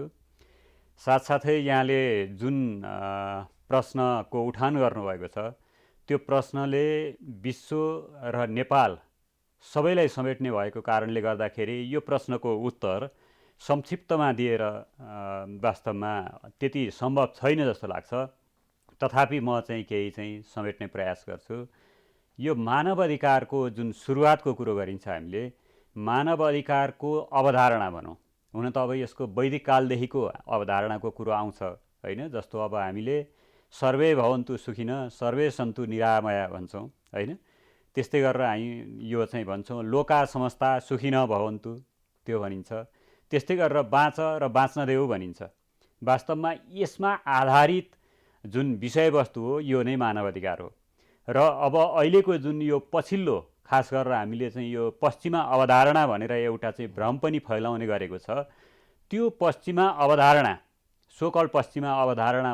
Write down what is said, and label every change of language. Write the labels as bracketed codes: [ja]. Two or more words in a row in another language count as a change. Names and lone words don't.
[ne] साथसाथै यहाँले जुन प्रश्नको उठान गर्नुभएको छ, त्यो प्रश्नले विश्व र नेपाल सबैलाई समेट्ने भएको कारणले गर्दाखेरि यो प्रश्नको उत्तर संक्षिप्तमा दिएर वास्तवमा त्यति सम्भव छैन जस्तो लाग्छ। तथापि म चाहिँ केही चाहिँ समेट्ने प्रयास गर्छु। यो मानव अधिकारको जुन सुरुवातको कुरो गरिन्छ, हामीले मानव अधिकारको अवधारणा भनौँ, हुन त अब यसको वैदिक कालदेखिको अवधारणाको कुरो आउँछ होइन। जस्तो अब हामीले [sa] सर्वे भवन्तु सुखिनः सर्वे सन्तु निरामया [ne] भन्छौँ होइन। त्यस्तै गरेर हामी यो चाहिँ भन्छौँ [sa] लोका समस्ता सुखिनः भवन्तु, [ne] त्यो भनिन्छ। त्यस्तै गरेर बाँच र बाँच्न देऊ भनिन्छ। वास्तवमा यसमा आधारित जुन विषयवस्तु हो यो नै मानव अधिकार हो। र अब अहिलेको जुन यो पछिल्लो, खास गरेर हामीले चाहिँ यो पश्चिमा अवधारणा भनेर एउटा चाहिँ भ्रम पनि फैलाउने गरेको छ, त्यो पश्चिमा अवधारणा, सोकल पश्चिमा अवधारणा